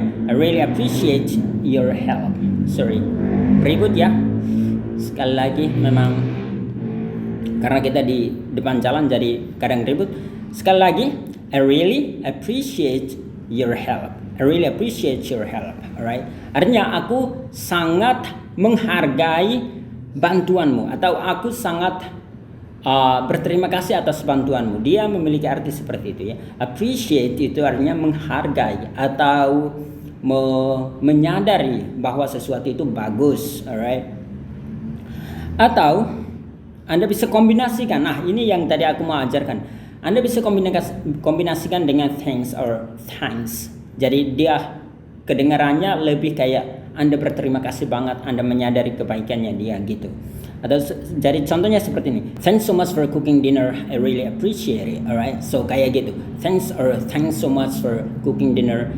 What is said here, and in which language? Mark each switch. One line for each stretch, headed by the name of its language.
English: I really appreciate your help. Sorry.
Indonesian: Berikut ya. Sekali lagi, memang karena kita di depan jalan jadi kadang ribut. Sekali lagi,
English: I really appreciate your help. I really appreciate your help, alright?
Indonesian: Artinya aku sangat menghargai bantuanmu, atau aku sangat berterima kasih atas bantuanmu. Dia memiliki arti seperti itu ya. Appreciate itu artinya menghargai atau menyadari bahwa sesuatu itu bagus, alright? Atau Anda bisa kombinasikan. Nah, ini yang tadi aku mau ajarkan. Anda bisa kombinasikan dengan
English: thanks or thanks.
Indonesian: Jadi dia kedengarannya lebih kayak Anda berterima kasih banget, Anda menyadari kebaikannya dia gitu. Atau jadi contohnya seperti ini.
English: Thanks so much for cooking dinner. I really appreciate it. Alright. So
Indonesian: kayak gitu.
English: Thanks so much for cooking dinner.